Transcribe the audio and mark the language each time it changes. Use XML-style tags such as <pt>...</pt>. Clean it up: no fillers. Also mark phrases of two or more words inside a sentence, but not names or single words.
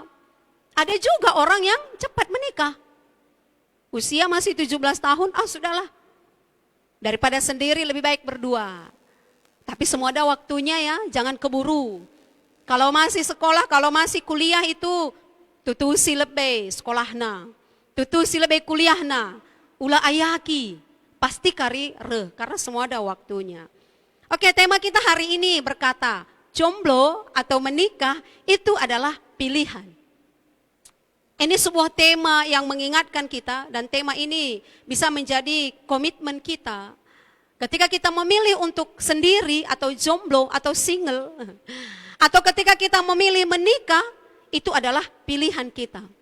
<id>Ada juga orang yang cepat menikah. Usia masih 17 tahun, sudahlah. Daripada sendiri lebih baik berdua. Tapi semua ada waktunya ya, jangan keburu. Kalau masih sekolah, kalau masih kuliah itu</id> <btx>tutusi lebih sekolahna. Tutusi lebih kuliahna, ulah ayaki, pasti kari re,</btx> <id>karena semua ada waktunya. Oke, tema kita hari ini berkata, jomblo atau menikah itu adalah pilihan. Ini sebuah tema yang mengingatkan kita dan tema ini bisa menjadi komitmen kita. Ketika kita memilih untuk sendiri atau jomblo atau single, atau ketika kita memilih menikah, itu adalah pilihan kita.</id>